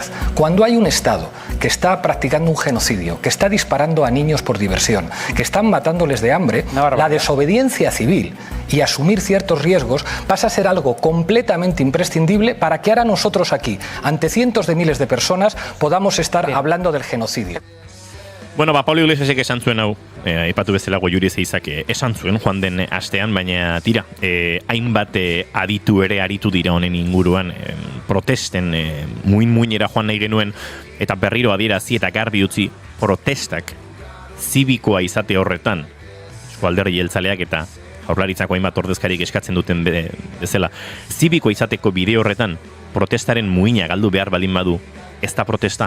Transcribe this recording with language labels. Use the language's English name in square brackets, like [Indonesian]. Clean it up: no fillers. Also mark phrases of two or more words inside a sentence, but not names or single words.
[Spanish] Cuando hay un Estado que está practicando un genocidio, que está disparando a niños por diversión, que están matándoles de hambre, la desobediencia civil y asumir ciertos riesgos pasa a ser algo completamente imprescindible para que ahora nosotros aquí, ante cientos de miles de personas, podamos estar hablando del genocidio. [Basque] Bueno, Pablo Iglesiasek esan zuen hau, aipatu bezala Goiuri Zeizak esan zuen joan den astean, baina tira, hainbat aditu ere aritu dira honen inguruan, protesten muin-muinera joan nahi genuen, eta berriro adierazi eta garbi utzi protestak zibikoa izate horretan, Eusko Alderdi Jeltzaleak eta Jaurlaritzako hainbat ordezkarik eskatzen duten bezala, zibikoa izateko bide horretan, protestaren muina galdu behar baldin badu, ez da protesta.